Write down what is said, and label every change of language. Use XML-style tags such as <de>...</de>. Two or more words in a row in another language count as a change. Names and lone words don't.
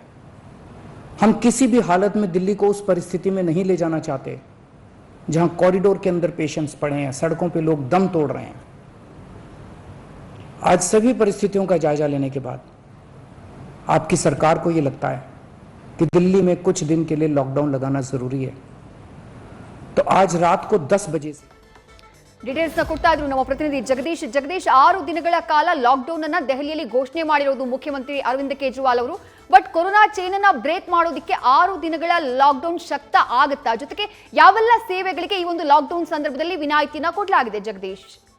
<hi>हम किसी भी हालत में दिल्ली को उस परिस्थिति में नहीं ले जाना चाहते जहां कॉरिडोर के अंदर पेशेंट्स पड़े हैं, सड़कों पे लोग दम तोड़ रहे हैं. आज सभी परिस्थितियों का जायजा लेने के बाद आपकी सरकार को यह लगता है कि दिल्ली में कुछ दिन के लिए लॉकडाउन लगाना जरूरी है. तो आज रात को 10 बजे से</hi> <kn>ಡೀಟೇಲ್ಸ್ ನ ಕೊಡ್ತಾ ಇದ್ರು ನಮ್ಮ ಪ್ರತಿನಿಧಿ ಜಗದೀಶ್. 6 ದಿನಗಳ ಕಾಲ ಲಾಕ್ಡೌನ್ ಅನ್ನ ದೆಹಲಿಯಲ್ಲಿ ಘೋಷಣೆ ಮಾಡಿರೋದು ಮುಖ್ಯಮಂತ್ರಿ ಅರವಿಂದ್ ಕೇಜ್ರಿವಾಲ್ ಅವರು. ಬಟ್</kn> <en>corona chain</en> <kn>ಅನ್ನ ಬ್ರೇಕ್ ಮಾಡೋದಕ್ಕೆ 6 ದಿನಗಳ ಲಾಕ್ಡೌನ್ ಶಕ್ತ ಆಗುತ್ತಾ? ಜೊತೆಗೆ ಯಾವೆಲ್ಲ ಸೇವೆಗಳಿಗೆ ಈ ಒಂದು ಲಾಕ್ಡೌನ್ ಸಂದರ್ಭದಲ್ಲಿ ವಿನಾಯಿತಿನ ಕೊಡಲಾಗಿದೆ ಜಗದೀಶ್?</kn>